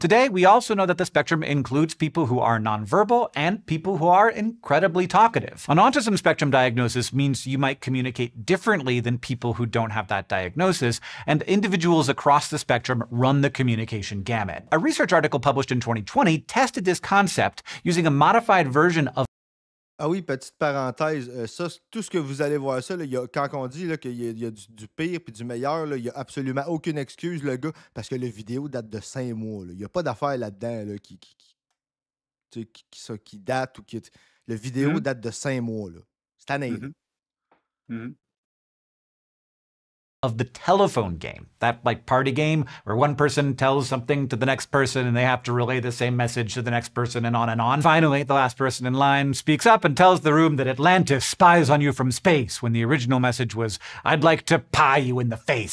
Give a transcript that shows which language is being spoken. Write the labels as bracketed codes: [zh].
[en] Today, we also know that the spectrum includes people who are nonverbal and people who are incredibly talkative. An autism spectrum diagnosis means you might communicate differently than people who don't have that diagnosis, and individuals across the spectrum run the communication gamut. A research article published in 2020 tested this concept using a modified version of. [fr] Ah oui, petite parenthèse, ça, tout ce que vous allez voir ça, là, quand on dit là, qu'il y a du pire puis du meilleur, là, il n'y a absolument aucune excuse, le gars, parce que la vidéo date de 5 mois. Là. Il n'y a pas d'affaire là-dedans là, tu sais, qui date ou qui. La vidéo date de 5 mois. Là. C'est année. Mhm. Mhm. [en] of the telephone game. That like party game where one person tells something to the next person and they have to relay the same message to the next person and on and on. Finally, the last person in line speaks up and tells the room that Atlantis spies on you from space when the original message was, I'd like to pie you in the face.